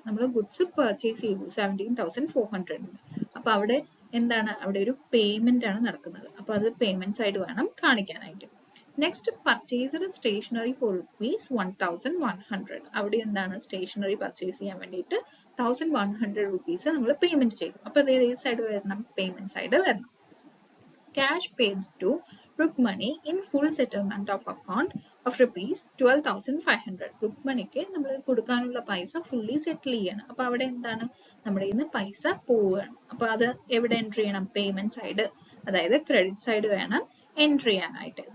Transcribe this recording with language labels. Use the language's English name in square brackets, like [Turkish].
[Malayalam] നമ്മൾ goods purchase ചെയ്തു 17,400. അപ്പൊ അവിടെ എന്താണ്? അവിടെ ഒരു പേയ്മെന്റ് ആണ് നടക്കുന്നത്. അപ്പൊ അത് പേയ്മെന്റ് സൈഡ് വേണം കാണിക്കാനായിട്ട്. [English] Next purchased stationery for rupees 1,100. [Malayalam] അവിടെ എന്താണ്? സ്റ്റേഷനറി പർച്ചേസ് ചെയ്യാൻ വേണ്ടിയിട്ട് 1,100 rupees നമ്മൾ പേയ്മെന്റ് ചെയ്തു. അപ്പൊ അത് ഏത് സൈഡ് വരണം? പേയ്മെന്റ് സൈഡ് വരണം. [English] Cash paid to Rukmani in full settlement of account of rupees 12,500. [Malayalam] റുക്മണിക്ക് നമ്മൾ കൊടുക്കാനുള്ള പൈസ ഫുള്ളി സെറ്റിൽ ചെയ്യണം. അപ്പൊ അവിടെ എന്താണ്? നമ്മുടെ കയ്യിൽ നിന്ന് പൈസ പോവുകയാണ്. അപ്പൊ അത് എവിടെ എൻട്രി ചെയ്യണം? പേയ്മെന്റ് സൈഡ്, അതായത് ക്രെഡിറ്റ് സൈഡ് വേണം എൻട്രി ചെയ്യാനായിട്ട്.